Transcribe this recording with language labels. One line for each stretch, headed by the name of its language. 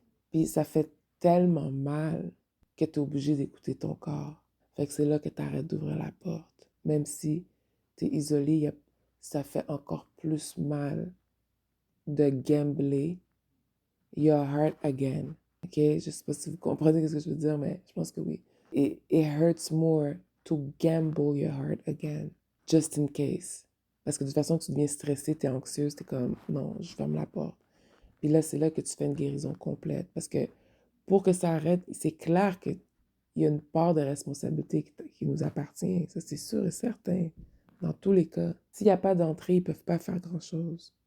French: Puis ça fait tellement mal que tu es obligé d'écouter ton corps. Fait que c'est là que tu arrêtes d'ouvrir la porte. Même si tu es isolé, ça fait encore plus mal de
English: gambler your heart again. OK?
French: Je sais pas si vous comprenez ce que je veux dire, mais je pense que oui.
English: It hurts more to gamble your heart again, just in case.
French: Parce que de toute façon, tu deviens stressé, t'es anxieuse, t'es comme, non, je ferme la porte. Puis là, c'est là que tu fais une guérison complète. Parce que pour que ça arrête, c'est clair qu'il y a une part de responsabilité qui nous appartient. Ça, c'est sûr et certain. Dans tous les cas. S'il n'y a pas d'entrée, ils ne peuvent pas faire grand-chose.